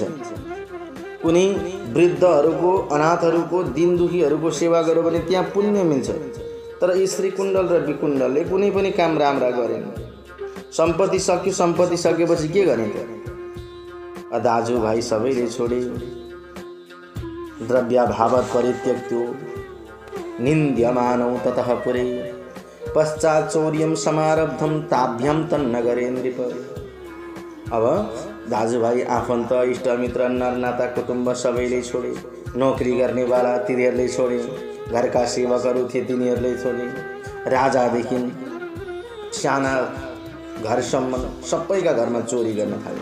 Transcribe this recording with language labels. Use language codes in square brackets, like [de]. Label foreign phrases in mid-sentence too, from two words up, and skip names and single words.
[ne] कुनै वृद्धहरूको, अनाथहरूको, दीन दुखीहरूको सेवा गर्यो भने त्यहाँ पुण्य मिल्छ। तर यी श्री कुण्डल र विकुण्डलले कुनै पनि काम राम्रा गरेन। सम्पत्ति सक्यो, सम्पत्ति सकेपछि के गर्ने त? दाजुभाइ सबैले छोडे। [sa] द्रव्याभावत परित्यक्तो निन्द्यमानौ ततः पुरे पश्चात् चौर्यं समारब्धं ताभ्यं तन्नगरे नृप। [ne] अब दाजुभाइ, आफन्त, इष्टमित्र, नरनाता, कुटुम्ब सबैले छोडे। नोकरी गर्नेवाला तिनीहरूले छोडे। घरका सेवकहरू थिए तिनीहरूले छोडे। राजादेखि साना घरसम्म सबैका घरमा चोरी गर्न थाल्यो।